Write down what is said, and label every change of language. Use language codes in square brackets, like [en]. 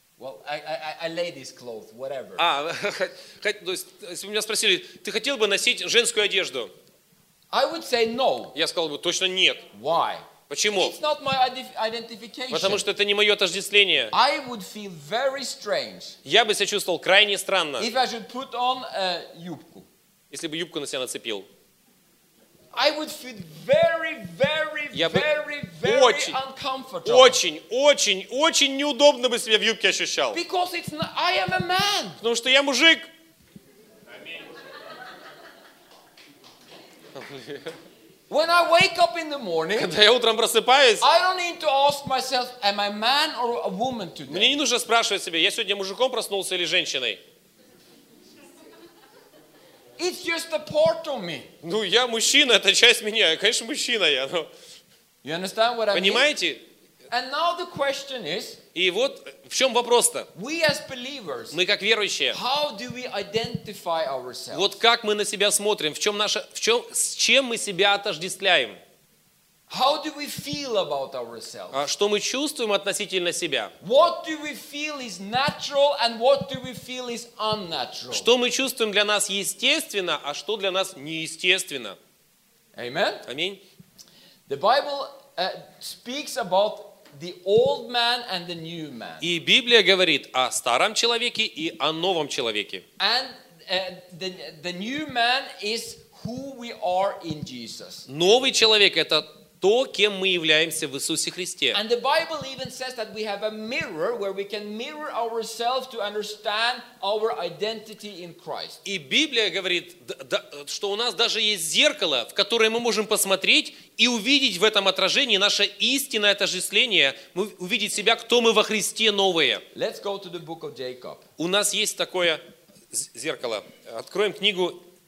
[en] Well, I ladies' clothes, whatever. [ru] А, то есть, если бы меня спросили, ты хотел бы носить женскую одежду? [en] I would say no. [ru] Я сказал бы, точно нет. [en] Why? [ru] Почему? [en] It's not my identification. [ru] Потому что это не мое отождествление. [en] I would feel very strange. [ru] Я бы себя чувствовал крайне странно. [en] If I should put on a юбку. [ru] Если бы юбку на себя нацепил. [en] I would feel very, very, very, very uncomfortable. [ru] Очень, очень, очень неудобно бы себя в юбке ощущал. [en] Because it's not, I am a man. [ru] Потому что я мужик. [en] When I wake up in the morning, [ru] когда я утром просыпаюсь, [en] I don't need to ask myself, am I man or a woman today? [ru] Мне не нужно спрашивать себя, я сегодня мужиком проснулся или женщиной. It's just a part of me. Ну, я мужчина, это часть меня. Конечно, мужчина я, но... [en] You understand what I [ru] понимаете? [en] Mean? And now the question is, [ru] и вот в чем вопрос-то? [en] We as believers, [ru] мы как верующие, [en] how do we identify ourselves? [ru] Вот как мы на себя смотрим? В чем наше, в чем, с чем мы себя отождествляем? [en] How do we feel about ourselves? [ru] А что мы чувствуем относительно себя? [en] What do we feel is natural and what do we feel is unnatural? [ru] Что мы чувствуем для нас естественно, а что для нас неестественно? [en] Amen. [ru] Аминь. [en] The Bible speaks about the old man and the new man. [ru] И Библия говорит о старом человеке и о новом человеке. [en] And the new man is who we are in Jesus. [ru] Новый человек это то, кем мы являемся в Иисусе Христе. [en] And the Bible even says that we have a mirror where we can mirror ourselves to understand our identity in Christ. [ru] И Библия говорит, что у нас даже есть зеркало, в которое мы можем посмотреть и увидеть в этом отражении наше истинное отождествление, увидеть себя, кто мы во Христе новые. [en] Let's go to the book of Jacob. [ru] У нас есть такое зеркало. Откроем книгу